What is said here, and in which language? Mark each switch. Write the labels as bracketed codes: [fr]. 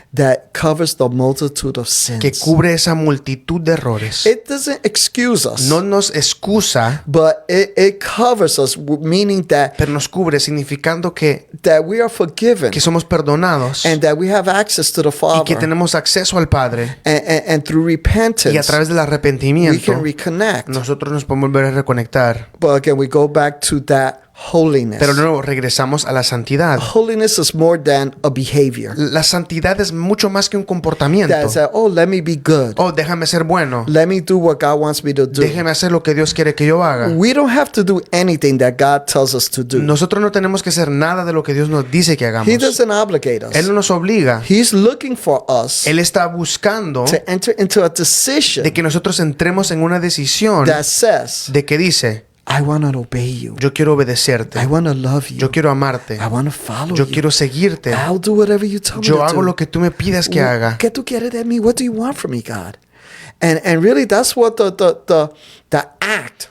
[en] that covers the multitude of sins. [es] que cubre esa multitud de errores, [en] It doesn't excuse us, [es] no nos excusa, [en] but it covers us, meaning that [es] pero nos cubre, significando que [en] we are forgiven [es] somos perdonados [en] and that we have access to the [es] y [en] Father. [es] que tenemos acceso al Padre. [en] And through repentance, [es] Y a través del [en] we [es] arrepentimiento, [en] can reconnect. [es] nosotros nos podemos volver a reconectar. [en] But again, we go back to that holiness. [es] Pero luego regresamos a la santidad. [en] Holiness is more than a behavior. [es] La santidad es mucho más que un comportamiento. [en] That's that, let me be good. [es] Oh, déjame ser bueno. [en] Let me do what God wants me to do. [es] Déjeme hacer lo que Dios quiere que yo haga. [en] We don't have to do anything that God tells us to do. [es] Nosotros no tenemos que hacer nada de lo que Dios nos dice que hagamos. [en] He doesn't obligate us. [es] Él no nos obliga. [en] He's looking for us [es] Él está buscando [en] to enter into a decision [es] de que nosotros entremos en una decisión [en] that says, [es] de que dice, [en] I want to obey you. [es] Yo quiero obedecerte. [en] I want to love you. [es] Yo quiero amarte. [en] I want to follow [es] Yo [en] you. [es] quiero seguirte. [en] I'll do whatever you tell me [es] Yo [en] to [es] hago [en] do. [es] lo que tú me pidas que haga. ¿Qué tú quieres de mí? [en] What do you want from me, God? And really, that's what the act